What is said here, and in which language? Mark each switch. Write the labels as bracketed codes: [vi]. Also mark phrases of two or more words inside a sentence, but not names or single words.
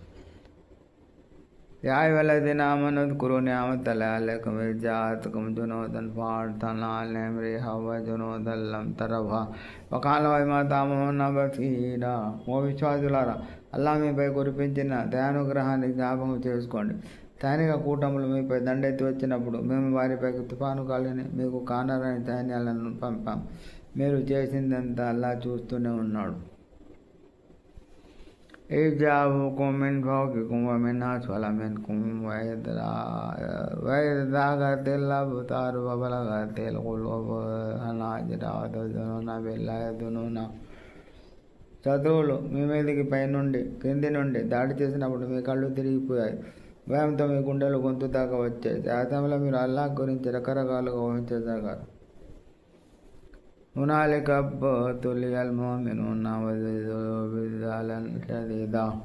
[ar] يا أيها الذين آمنوا اذكروا نعمة الله عليكم إذ جاءتكم جنود فأرسلنا عليهم ريحا وجنودا لم تروها وكان الله بما تعملون بصيرا. [te] ఓ విశ్వాసులారా, అల్లాహ్ మీపై కురిపించిన దయానుగ్రహాన్ని జ్ఞాపకం చేసుకోండి. సైనిక కూటములు మీపై దండెత్తి వచ్చినప్పుడు మేము వారిపైకి తుఫాను గాలిని, మీకు కానరాని సైన్యాలను పంపాం. మీరు చేసిందంతా అల్లాహ్ చూస్తూనే ఉన్నాడు. [ar] إذ جاءوكم من فوقكم ومن أسفل منكم وإذ زاغت الأبصار وبلغت القلوب الحناجر وتظنون بالله الظنونا. [te] శత్రువులు మీ మీదికి పైనుండి, క్రింది నుండి దాడి చేసినప్పుడు మీ కళ్ళు తిరిగిపోయాయి, భయంతో మీ గుండెలు గొంతు దాకా వచ్చాయి. ఆ సమయంలో మీరు అల్లాహ్ గురించి రకరకాలుగా ఊహించసాగారు. [ar] هنالك ابتلي المؤمنون وزلزلوا زلزالا شديدا.